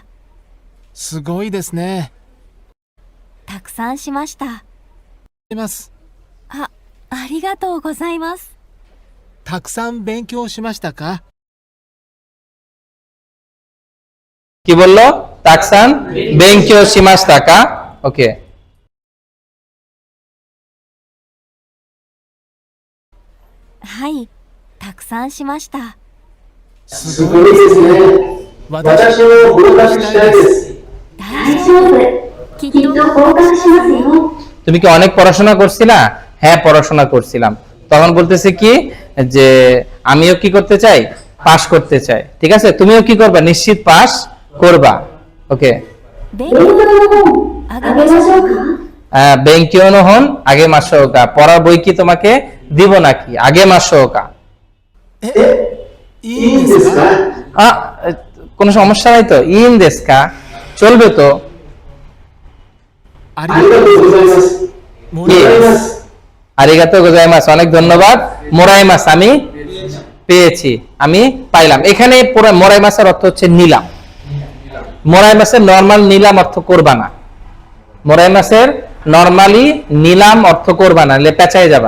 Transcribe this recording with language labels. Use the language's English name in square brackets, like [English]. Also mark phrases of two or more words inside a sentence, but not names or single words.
[Japanese] すごいですね。たくさんしました。ますありがとうございます。たくさん勉強しましたか？ [Bangla] কি বললো, [Japanese] たくさん勉強しましたか, [Bangla] ওকে। [Japanese] はい、たくさんしました。すごいですね。私も合格したいです。大丈夫。きっと合格しますよ。 [Bangla] তুমি কি অনেক পড়াশোনা করছিলা? হ্যাঁ পড়াশোনা করছিলাম। তখন বলতেছে কি যে আমিও কি করতে চাই, পাস করতে চাই, ঠিক আছে। তুমিও কি করবা, নিশ্চিত পাস করবা, ওকে। [Japanese] 勉強の本あげましょうか。勉強の本あげましょうか, [Bangla] পড়ার বই কি তোমাকে দিব নাকি, [Japanese] あげましょうか. いいんですか？ [Bangla] কোনো সমস্যা নাই তো, [Japanese] いいんですか [Bangla] চলবে তো। [Japanese] ありがとうございます。もらいます。ありがとうございます, [Bangla] অনেক ধন্যবাদ। মোরাইমাস আমি পেয়েছি, আমি পাইলাম। এখানে পুরো মোরাইমাসের অর্থ হচ্ছে নিলাম। মোরাইমাসের নরমাল নিলাম অর্থ করবা না, মোরাইমাসের নরমালি নিলাম অর্থ করবা না, পেঁচায় যাবা।